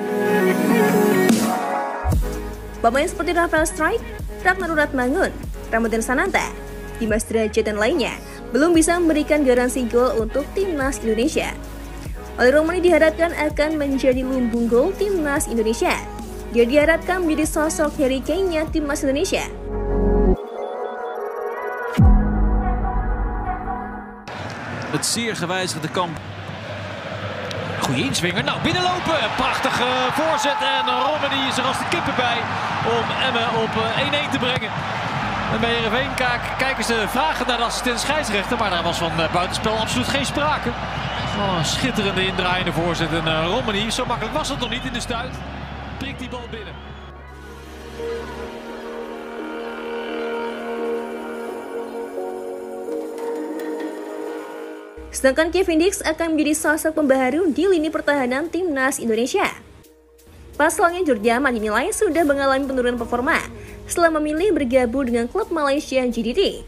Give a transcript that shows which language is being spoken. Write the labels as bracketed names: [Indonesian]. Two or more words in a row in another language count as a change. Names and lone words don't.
[Indonesian] Pemain seperti Rafael Struyck, Ragnar Ratmangun, Ramadhan Sananta, Dimas Derajat dan lainnya belum bisa memberikan garansi gol untuk timnas Indonesia. Oleh Romani diharapkan akan menjadi lumbung gol timnas Indonesia. Dia diharapkan menjadi sosok Harry Kane-nya timnas Indonesia. [Dutch] Het zeer gewijzigde kamp. Goeie inswinger. Nou, binnenlopen. Prachtige voorzet. En Romani is er als de kippen bij om Emmen op 1-1 te brengen. En bij Heerenveen kijken ze vragen naar de assistent scheidsrechter. Maar daar was van buitenspel absoluut geen sprake. Oh, een schitterende indraaiende voorzet. En Romani, zo makkelijk was het nog niet in de stuit. Prikt die bal binnen. [Indonesian] Sedangkan Kevin Dix akan menjadi sosok pembaharu di lini pertahanan timnas Indonesia. Pasalnya George Ahmad dinilai sudah mengalami penurunan performa setelah memilih bergabung dengan klub Malaysia JDT.